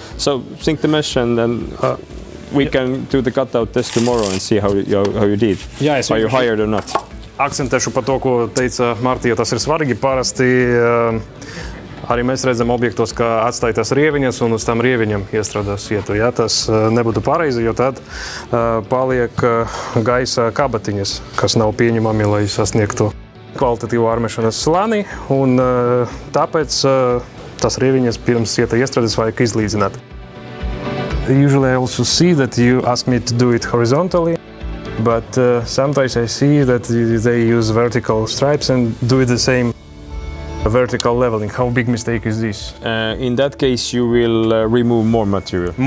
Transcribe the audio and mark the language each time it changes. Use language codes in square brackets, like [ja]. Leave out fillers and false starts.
[en] So sink the mesh and then we can do the cutout test tomorrow and see how you did. [lv] Jā, [en] are you hired or not? [lv] Akcentēšu par to, ko teica Martija, tas ir svarīgi. Parasti arī mēs redzam objektos, ka atstāj tas rieviņas un uz tam rieviņam iestrādā sietu. Ja? Tas nebūtu pareizi, jo tad paliek gaisa kabatiņas, kas nav pieņemami, lai sasniegtu kvalitatīvu ārmešanas slāni. Un tāpēc tas rieviņas pirms sieta iestrādes vajag izlīdzināt. [en] Usually I also see that you ask me to do it horizontally, but sometimes I see that they use vertical stripes and do it the same vertical leveling. How big mistake is this? In that case, you will remove more material.